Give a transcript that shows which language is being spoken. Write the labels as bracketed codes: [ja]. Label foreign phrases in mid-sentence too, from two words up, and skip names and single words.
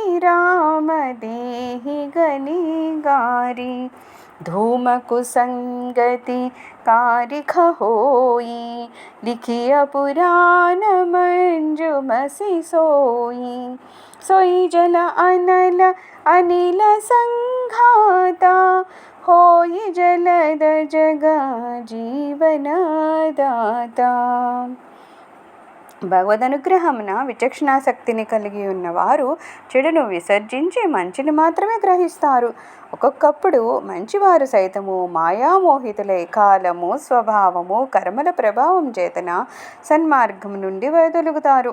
[awa] राम देहि गनि गारी धूम कुसंगति कारिख होई लिखिय पुराण मंजुमसि सोई सोई जल अनल अनिल संघाता होई जलद जग जीवनदाता. [te] భగవదనుగ్రహమున విచక్షణాశక్తిని కలిగి ఉన్నవారు చెడును విసర్జించి మంచిని మాత్రమే గ్రహిస్తారు. ఒక్కొక్కప్పుడు మంచివారు సైతము మాయామోహితులై కాలము, స్వభావము, కర్మల ప్రభావం చేతన సన్మార్గం నుండి వైదొలుగుతారు.